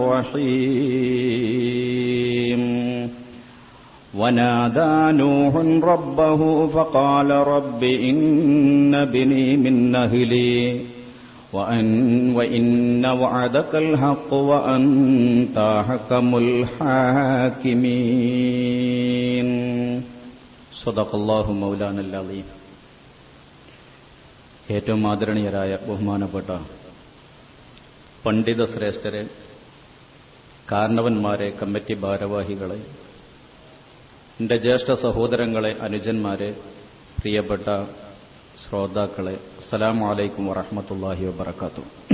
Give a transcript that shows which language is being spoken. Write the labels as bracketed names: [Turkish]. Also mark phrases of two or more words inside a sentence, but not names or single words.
[Arabic] الرحيم ونادى نوح ربه فقال رب إن ابني من أهلي وإن وعدك الحق وأنت أحكم الحاكمين صدق الله مولانا العظيم. [Malayalam] ഏറ്റവും ആദരണീയരായ ബഹുമാനപ്പെട്ട പണ്ഡിത ശ്രേഷ്ഠരെ, കാരണവന്മാരെ, കമ്മിറ്റി ഭാരവാഹികളെ, എൻ്റെ ജ്യേഷ്ഠ സഹോദരങ്ങളെ, അനുജന്മാരെ, പ്രിയപ്പെട്ട ശ്രോതാക്കളെ, [Arabic] السلام عليكم ورحمة الله وبركاته.